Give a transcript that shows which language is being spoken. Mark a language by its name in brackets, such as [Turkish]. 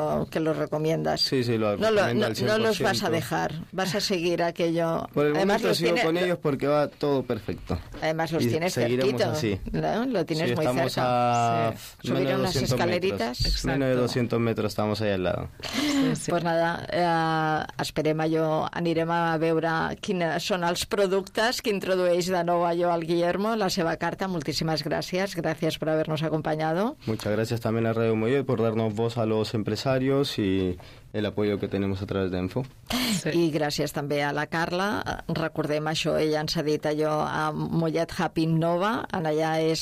[Spanish] que lo recomiendas. Sí, sí, lo recomiendo al 100%. No los vas a dejar, vas a seguir aquello. Por el momento además, sigo con ellos porque va todo perfecto. Además los tienes cerquito. Así. ¿No? Lo tienes sí, muy estamos cerca. Estamos a subir unas escaleritas. Menos de 200 metros estamos ahí al lado. Sí, sí. Pues nada, [Catalan] esperem, jo anirem a veure quins són els productes que introdueix de nou allò al Guillermo, la seva carta. Moltíssimes gràcies. Gràcies per haver-nos acompanyat. [Spanish] Muchas gracias también a Radio Mollet por darnos voz a los empresarios y el apoyo que tenemos a través de Enfo. Sí. [Catalan] I gràcies també a la Carla. Recordem això, ella ens ha dit allò a Mollet Happy Nova, allà és